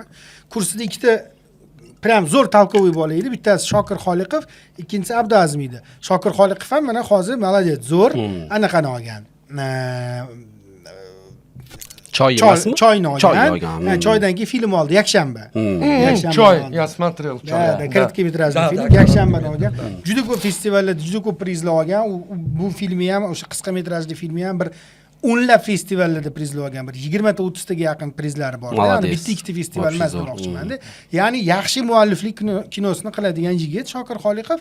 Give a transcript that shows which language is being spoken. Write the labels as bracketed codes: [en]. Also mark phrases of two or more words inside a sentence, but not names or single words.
[uz] Kursida ikkita prям zo'r talkovoy bola edi. Bittasi Shokir Xoliqov, ikkinchisi Abdazim edi. Shokir Xoliqov ham mana hozir молодец, zo'r anaqani olgan. Choyni olgan. Choydan keyin film oldi yakshanba. Choy, [ru] я смотрел. [uz] Да, kороtkометражный film yakshanba olgan. Juda ko'p festivallarda, juda ko'p prizlar olgan. Bu filmi ham, o'sha qisqa metrajli filmi ham bir o'nlab festivallarda prizlar olgan. Bir 20 ta 30 taga yaqin prizlari bor. Ya'ni bitta ikkita festival emas demoqchiman-da. Ya'ni yaxshi mualliflik kinosini qiladigan yigit Shokir Xoliqov.